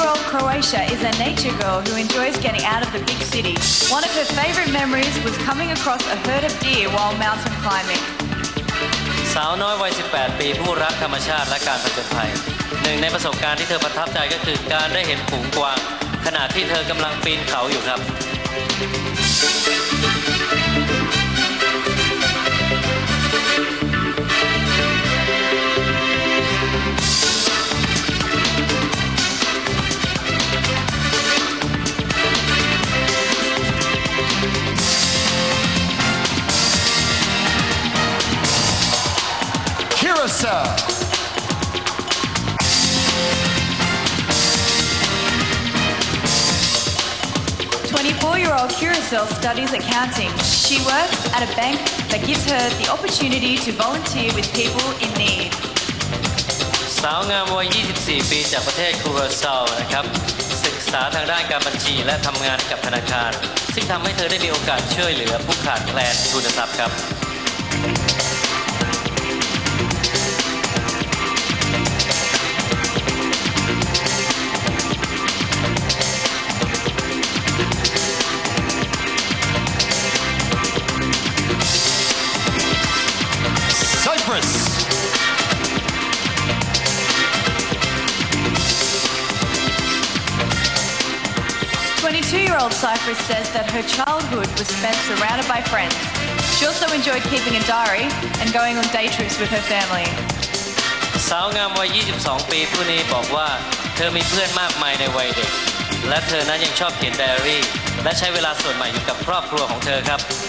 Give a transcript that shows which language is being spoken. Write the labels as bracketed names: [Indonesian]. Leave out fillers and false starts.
[English] Croatia is a nature girl who enjoys getting out of the big city. One of her favorite memories was coming across a herd of deer while mountain climbing. [Thai] สาวน้อยวัย 18 ปีผู้รักธรรมชาติและการผจญภัย หนึ่งในประสบการณ์ที่เธอประทับใจก็คือการได้เห็นฝูงกวางขณะที่เธอกำลังปีนเขาอยู่ครับ [English] Curacao. Twenty-four-year-old Curacao studies accounting. She works at a bank that gives her the opportunity to volunteer with people in need. [Thai] สาวงามวัย 24 ปีจากประเทศคูราซาวนะครับศึกษาทางด้านการบัญชีและทำงานกับธนาคารซึ่งทำให้เธอได้มีโอกาสช่วยเหลือผู้ขาดแคลนทุนทรัพย์ครับ [English] Cyprus. Twenty-two-year-old Cyprus says that her childhood was spent surrounded by friends. She also enjoyed keeping a diary and going on day trips with her family. [Thai] สาวงามวัย 22 ปีผู้นี้บอกว่าเธอมีเพื่อนมากมายในวัยเด็กและเธอนั้นยังชอบเขียนไดอารี่และใช้เวลาส่วนใหม่อยู่กับครอบครัวของเธอครับ